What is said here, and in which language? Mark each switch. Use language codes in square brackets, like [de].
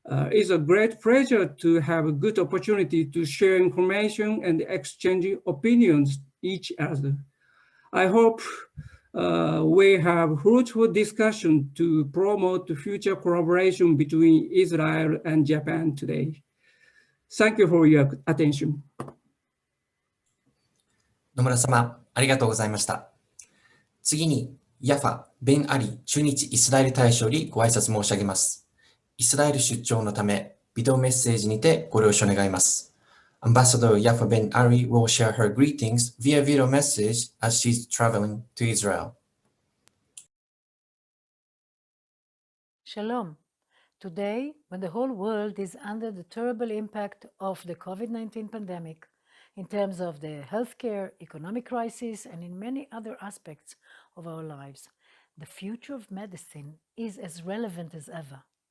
[en] It's a great pleasure to have a good opportunity to share information and exchange opinions each other. I hope we have fruitful discussion to promote future collaboration between Israel and Japan today. Thank you for your attention. [ja] 野村様、ありがとうございました。次に、ヤファ、ベンアリ駐日イスラエル大使よりご挨拶申し上げます。イスラエル出張のため、ビデオメッセージにてご了承願います。 [en] Ambassador Yafa Ben Ari will share her greetings via video message as she's traveling to Israel. [he] Shalom. [en] Today, when the whole world is under the terrible impact of the COVID-19 pandemic, in terms of the healthcare, economic crisis, and in many other aspects of our lives, the future of medicine is as relevant as ever.